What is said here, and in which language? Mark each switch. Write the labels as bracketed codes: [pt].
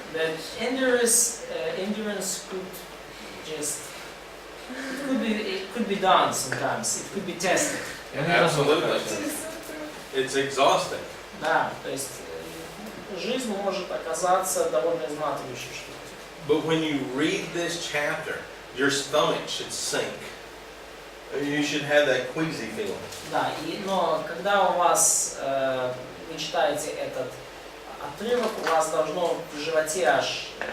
[en] That endurance could just it could be done sometimes. It could be tested. Absolutely. It's exhausting. [ru] Да, то есть жизнь может оказаться довольно изматывающей штукой. [en] But when you read this chapter, your stomach should sink. You should have that queasy feeling. [ru] Да, но когда у вас вы читаете этот отрывок, у вас должно в животе аж